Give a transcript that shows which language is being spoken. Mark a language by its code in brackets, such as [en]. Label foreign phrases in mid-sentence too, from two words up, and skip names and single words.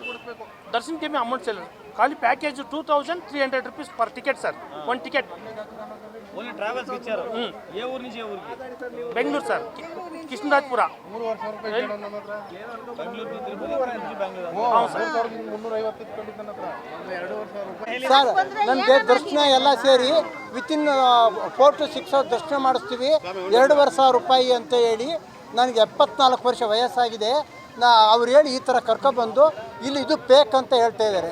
[te] దర్శనంకి ఏమీ అమౌంట్ చేయలేదు, ఖాళీ ప్యాకేజ్ 2,300 [en] rupees per ticket [te] సార్, 1 టికెట్. ఓన్లీ ట్రావెల్స్కి ఇచ్చారు. ఏ ఊరు నుంచి ఏ ఊరికి? బెంగళూరు సార్, కృష్ణరాజపుర. బెంగళూరు టు తిరుపతి, బెంగళూరు. అవును సార్. [kn] 350 ಇಟ್ಕೊಂಡಿದ್ದಾನೆ ಹತ್ರ. 2,500 ಸರ್, ನಮಗೆ ದರ್ಶನ ಎಲ್ಲ ಸೇರಿ [en] within 4 to 6 hour [kn] ದರ್ಶನ ಮಾಡಿಸ್ತೀವಿ. 2,500 ರೂಪಾಯಿ ಅಂತ ಹೇಳಿ ನನಗೆ 74 ವರ್ಷ ವಯಸ್ಸಾಗಿದೆ. ಅವ್ರು ಹೇಳಿ ಈ ಥರ ಕರ್ಕೊಬಂದು ಇಲ್ಲಿ ಇದು ಪೇಕ್ ಅಂತ ಹೇಳ್ತಾ ಇದ್ದಾರೆ.